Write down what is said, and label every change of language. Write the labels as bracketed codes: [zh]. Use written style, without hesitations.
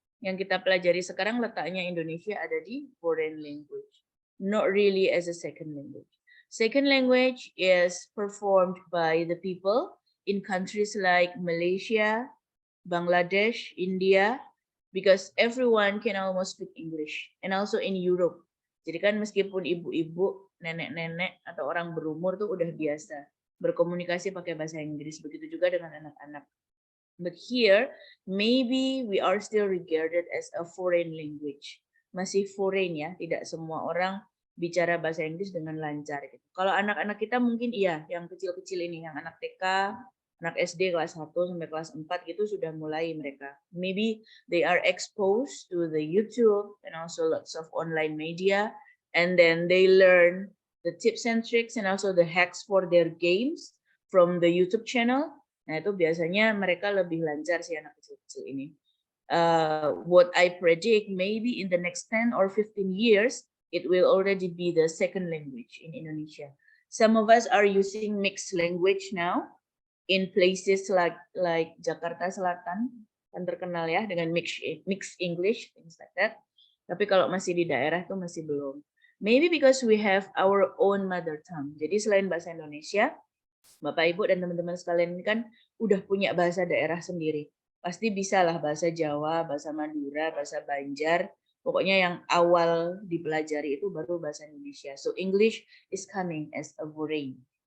[id] Yang kita pelajari sekarang letaknya Indonesia ada di [en] foreign language, not really as a second language. Second language is performed by the people in countries like Malaysia, Bangladesh, India, because everyone can almost speak English, and also in Europe. [id] Jadi kan meskipun ibu-ibu, nenek-nenek, atau orang berumur tuh udah biasa berkomunikasi pakai bahasa Inggris, begitu juga dengan anak-anak. [en] But here, maybe we are still regarded as a foreign language. [id] Masih foreign ya, tidak semua orang bicara bahasa Inggris dengan lancar. Gitu. Kalau anak-anak kita mungkin iya, yang kecil-kecil ini, yang anak TK, anak SD kelas 1 sampai kelas 4 gitu sudah mulai mereka. [en] Maybe they are exposed to the YouTube and also lots of online media, and then they learn the tips and tricks and also the hacks for their games from the YouTube channel. [id] Nah, itu biasanya mereka lebih lancar sih anak kecil-kecil ini. [en] What I predict, maybe in the next 10 or 15 years, it will already be the second language in Indonesia. Some of us are using mixed language now in places like Jakarta Selatan, [id] kan terkenal ya dengan [en] mixed English, things like that. [id] Tapi kalau masih di daerah tuh masih belum. [en] Maybe because we have our own mother tongue. [id] Jadi selain bahasa Indonesia, Bapak Ibu dan teman-teman sekalian ini kan udah punya bahasa daerah sendiri. Pasti bisalah bahasa Jawa, bahasa Madura, bahasa Banjar. Pokoknya yang awal dipelajari itu baru bahasa Indonesia. [en] So English is coming as a foreign.